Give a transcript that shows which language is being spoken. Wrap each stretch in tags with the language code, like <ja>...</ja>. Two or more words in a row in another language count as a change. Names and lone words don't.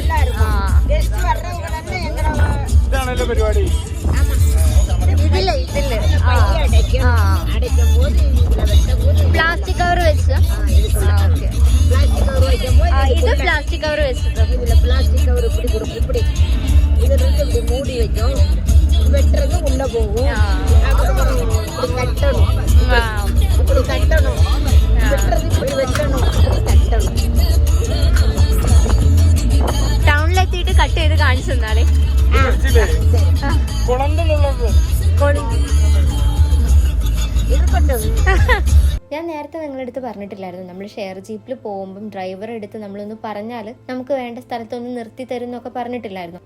<ml>വെട്ടി എടുക്കണം. പരിപാടി.</ml> <en>plastic cover</en> <ml>വെച്ച് ഇത്</ml> <en>plastic cover</en> <ml>വെച്ചിട്ട്</ml> <en>plastic cover</en> <ta>இப்படி கொடுக்கும், இப்படி இது ரெண்டு இப்படி மூடி வைக்கும், வெட்டுறது உள்ள போகும், அதுக்கப்புறம் இப்படி கட்டணும், இப்படி கட்டணும், வெட்டுறது இப்படி வெட்டணும், இப்படி கட்டணும்.</ta> <ml>ടൗണിലെത്തിയിട്ട് കട്ട് ചെയ്ത് കാണിച്ചു തന്നാലേ. ഞാൻ നേരത്തെ നിങ്ങളുടെ അടുത്ത് പറഞ്ഞിട്ടില്ലായിരുന്നു, നമ്മൾ ഷെയർ ജീപ്പിൽ പോകുമ്പം ഡ്രൈവറെ അടുത്ത് നമ്മളൊന്ന് പറഞ്ഞാൽ നമുക്ക് വേണ്ട സ്ഥലത്തൊന്ന് നിർത്തി തരും എന്നൊക്കെ പറഞ്ഞിട്ടില്ലായിരുന്നു.</ml>